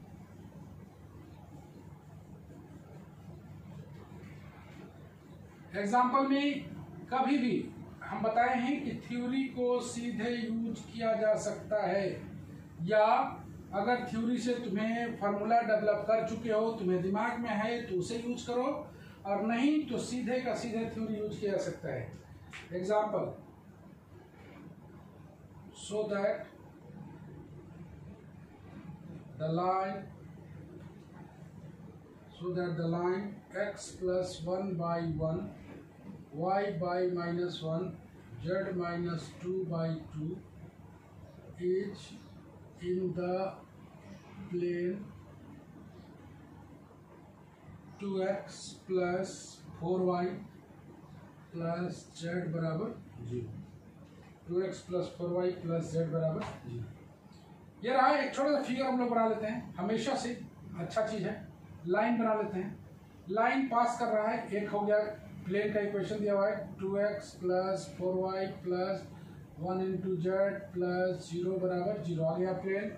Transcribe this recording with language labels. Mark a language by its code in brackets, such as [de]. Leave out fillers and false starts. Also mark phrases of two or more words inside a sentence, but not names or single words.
[hi] एग्जांपल में कभी भी हम बताए हैं कि थ्योरी को सीधे यूज किया जा सकता है, या अगर थ्योरी से तुम्हें [en] formula develop [hi] कर चुके हो, तुम्हें दिमाग में है तो उसे यूज करो, और नहीं तो सीधे का सीधे [en] theory use [hi] किया जा सकता है। एग्जांपल, [en] so that the line x plus 1 by 1, y by minus 1, z minus 2 by 2 is in the plane 2x plus 4y plus z बराबर 0। 2x plus 4y plus z बराबर 0। [hi] ये रहा एक छोटा सा फिगर हम लोग बना लेते हैं, हमेशा से अच्छा चीज़ है। लाइन बना लेते हैं, [en] line pass [hi] कर रहा है, एक हो गया प्लेन का इक्वेशन दिया हुआ है [en] 2x plus 4y plus 1 into z plus 0 [hi] बराबर 0 आ गया प्लेन।